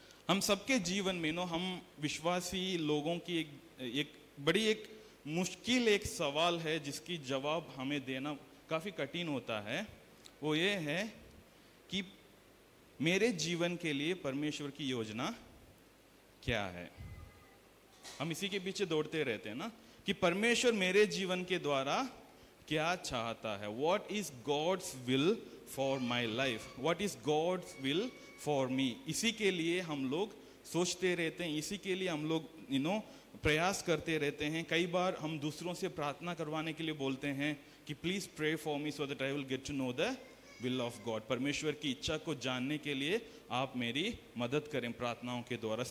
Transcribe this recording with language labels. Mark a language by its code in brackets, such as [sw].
[hi] हम सबके जीवन में हम विश्वासी लोगों की एक मुश्किल एक सवाल है जिसकी जवाब हमें देना काफ़ी कठिन होता है। वो ये है कि मेरे जीवन के लिए परमेश्वर की योजना क्या है। हम इसी के पीछे दौड़ते रहते हैं ना कि परमेश्वर मेरे जीवन के द्वारा क्या चाहता है। [en] What is God's will for my life? What is God's will for me? [hi] इसी के लिए हम लोग सोचते रहते हैं, इसी के लिए हम लोग प्रयास करते रहते हैं। कई बार हम दूसरों से प्रार्थना करवाने के लिए बोलते हैं कि [en] Please pray for me so that I will get to know the will of God. [hi] परमेश्वर की इच्छा को जानने के लिए आप मेरी मदद करें प्रार्थनाओं के द्वारा।